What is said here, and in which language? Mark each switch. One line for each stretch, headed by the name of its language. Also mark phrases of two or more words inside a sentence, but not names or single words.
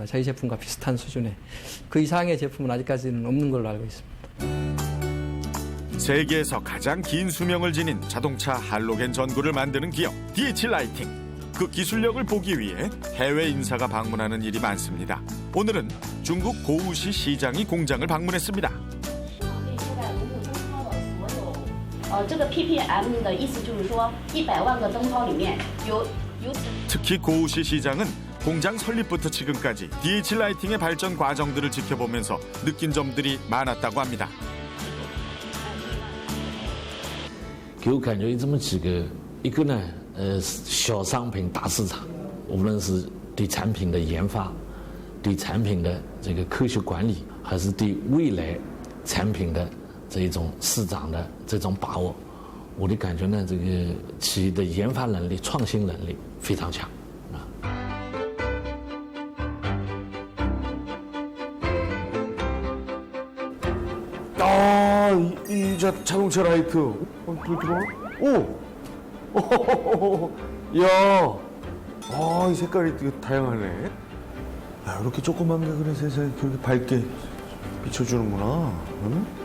Korean: 저희 제품과 비슷한 수준의. 그 이상의 제품은 아직까지는 없는 걸로 알고 있습니다. 세계에서 가장 긴 수명을 지닌 자동차 할로겐 전구를 만드는 기업 DH 라이팅. 그 기술력을 보기 위해 해외 인사가 방문하는 일이 많습니다. 오늘은 중국 고우시 시장이 공장을 방문했습니다.
Chinese: 这个 ppm 的意思就是说100万个灯泡里面有
Korean: 특히 고우시 시장은 공장 설립부터 지금까지 DH 라이팅의 발전 과정들을 지켜보면서 느낀 점들이 많았다고 합니다.
Chinese: 给我感觉这么几个，一个呢，小商品大市场，无论是对产品的研发，对产品的这个科学管理，还是对未来产品的这一种市场的这种把握，我的感觉呢，这个企业的研发能力、创新能力非常强。
Korean: 이 자동차 라이트. 불 들어와? 오! 야! 이 색깔이 되게 다양하네. 야, 이렇게 조그만 게 그래 세상에 그렇게 밝게 비춰주는구나.